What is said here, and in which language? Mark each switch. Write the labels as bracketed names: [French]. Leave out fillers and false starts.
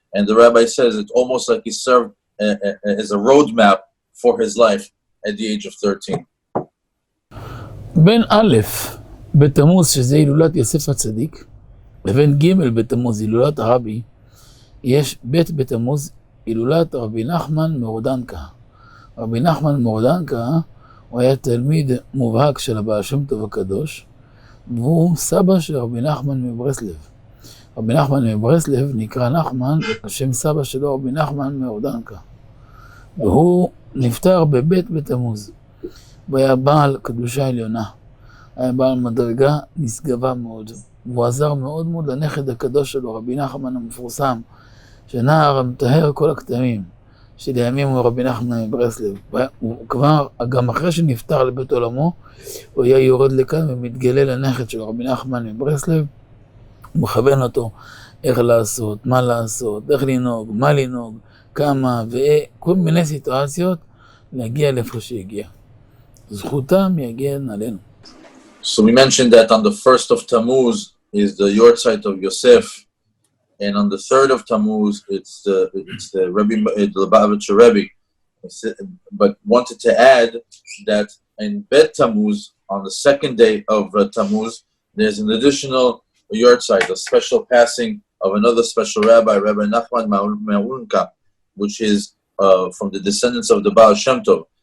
[English] And the rabbi says it's almost like he served as a roadmap for his life at the age of 13. [Hebrew] בין א' בתמוז, שזה הילולת יוסף הצדיק, לבין ג' בתמוז, הילולת הרבי, יש ב' בתמוז, הילולת רבי נחמן מרודנקה. רבי נחמן מרודנקה הוא היה תלמיד מובהק של הבעל שם טוב הקדוש, והוא סבא של רבי נחמן מברסלב. רבי נחמן מברסלב נקרא נחמן, על שם סבא שלו רבי נחמן מרודנקה. והוא נפטר בב' בתמוז. הוא היה בעל קדושה עליונה, היה בעל מדרגה נשגבה מאוד, והוא עזר מאוד מאוד לנכד הקדוש שלו, רבי נחמן המפורסם, שנער המטהר כל הכתמים, שלימים הוא רבי נחמן מברסלב. הוא כבר, גם אחרי שנפטר לבית עולמו, הוא היה יורד לכאן ומתגלה לנכד שלו, רבי נחמן מברסלב, הוא מכוון אותו איך לעשות, מה לעשות, איך לנהוג, מה לנהוג, כמה, וכל מיני סיטואציות להגיע לאיפה שהגיע. זכותם יגן עלינו. [English] So we mentioned that on the 1st of Tammuz is the Yortzeit of Yosef, and on the 3rd of Tammuz it's the Rabbi, the Lubavitcher Rebbe. But wanted to add that in Bet Tammuz, on the 2nd day of Tammuz, there's an additional Yortzeit, a special passing of another special rabbi, Rabbi Nachman Me'unka, which is from the descendants of the Baal Shem Tov.